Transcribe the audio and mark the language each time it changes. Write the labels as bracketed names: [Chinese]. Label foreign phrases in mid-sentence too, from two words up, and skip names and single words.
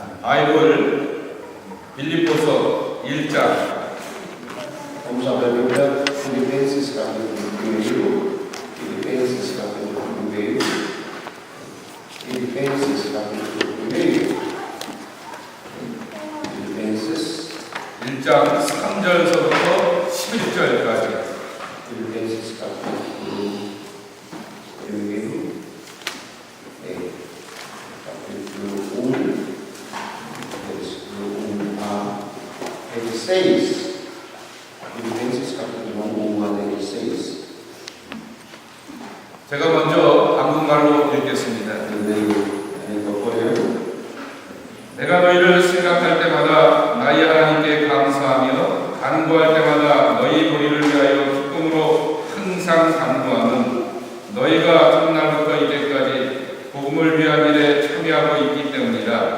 [Korean] 바이블 빌립보서 1장 [Portuguese] Vamos abrir a Bíblia, Filipenses capítulo 1. Filipenses capítulo 1. Filipenses capítulo 1. Filipenses [Korean] 1장 3절서부터 11절까지. [Portuguese] Filipenses capítulo 1. Capítulo 1, versículo 1 a 16. Filipenses capítulo 1 a 16. [Korean] 제가 먼저 한국말로 읽겠습니다. 내가 너희를 생각할 때마다 나의 하나님께 감사하며 간구할 때마다 너희 도리를 위하여 기쁨으로 항상 간구하는 너희가 첫날부터 이제까지 복음을 위한 일에 참여하고 있기 때문이다.